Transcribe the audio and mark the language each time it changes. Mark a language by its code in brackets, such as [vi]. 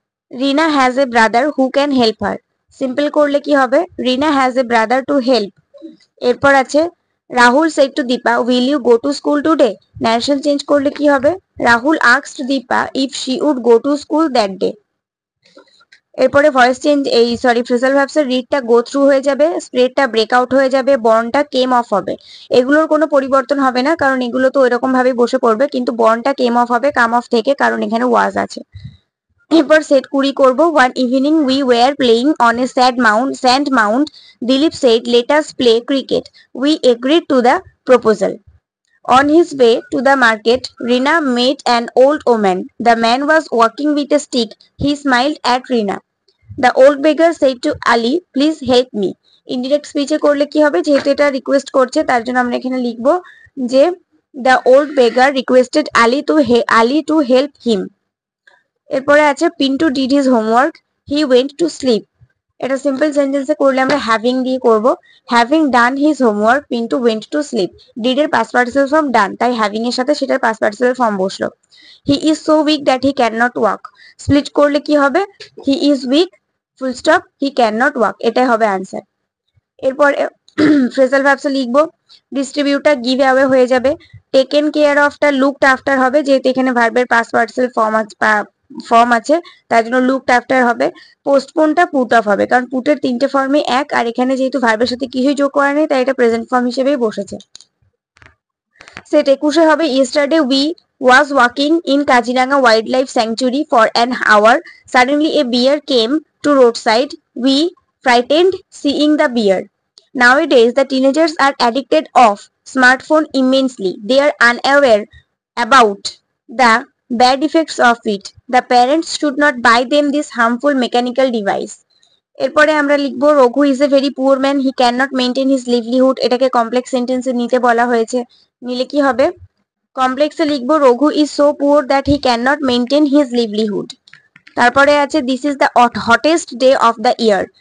[en] Rina has a brother who can help her. [bn] Simple করলে কি হবে, [en] Rina has a brother to help. এরপর আছে Rahul said to Deepa, will you go to school today? [bn] Narration change করলে কি হবে, [en] Rahul asked Deepa if she would go to school that day. [bn] এরপরে voice change phrasal ভার্বসের রিডটা go through হয়ে যাবে, স্প্রেডটা breakout হয়ে যাবে, বর্নটা কেম অফ হবে। এগুলোর কোনো পরিবর্তন হবে না, কারণ এগুলো তো এরকম ভাবে বসে পড়বে, কিন্তু বর্নটা কেম অফ হবে কাম অফ থেকে, কারণ এখানে ওয়াজ আছে। এরপর সেট 20 করবো। [en] One evening we were playing on a sand mount, Dilip said let us play cricket, we agreed to the proposal. On his way to the market, Rina met an old woman. The man was walking with a stick. He smiled at Rina. The old beggar said to Ali, please help me. [bn] Indirect স্পিচে করলে কি হবে, যেহেতু এটা request করছে তার জন্য আমরা এখানে লিখবো যে [en] the old beggar requested Ali to help him. [bn] এরপরে আছে [en] Pintu did his homework, he went to sleep. [bn] এটা সিম্পল সেন্টেন্সে করলে আমরা হ্যাভিং দিয়ে করব, [en] Having done his homework Pintu went to sleep. [bn] Did এর পাস্ট পার্টিসিপল ফর্ম ডান, তাই হ্যাভিং এর সাথে সেটার পাস্ট পার্টিসিপল ফর্ম বসলো। [en] he is so weak that he can not walk, [bn] split করলে কি হবে, [en] he is weak full stop he can not walk, [bn] এটাই হবে আনসার। এরপর ফ্রেজাল ভার্বসে লিখবো ডিস্ট্রিবিউটার গিভ অ্যাওয়ে হয়ে যাবে, টেকেন কেয়ার অফটা লুকড আফটার হবে, যেহেতু এখানে ভার্বের পাস্ট পার্টিসিপল ফর্ম আছে তার জন্য লুকড আফটার হবে। পোস্টপোনটা পুট অফ হবে, কারণ পুটের 3টে ফর্মে এক, আর এখানে যেহেতু ভার্বের সাথে কিছুই যোগ করা নেই তাই এটা প্রেজেন্ট ফর্ম হিসেবেই বসেছে। সেট 21 হবে [en] Yesterday we was walking in Kaziranga Wildlife Sanctuary for an hour. Suddenly a bear came to roadside. We frightened seeing the bear. Nowadays the teenagers are addicted of smartphone immensely. They are unaware about the bad effects of it. The parents should not buy them this harmful mechanical device. [bn] এরপরে আমরা লিখবো [en] Raghu is a very poor man, he can not maintain his livelihood. [bn] এটাকে complex সেন্টেন্সে নিতে বলা হয়েছে, নিলে কি হবে, কমপ্লেক্সে লিখবো [en] Raghu is so poor that he can not maintain his livelihood. [bn] তারপরে আছে [en] this is the hottest day of the year,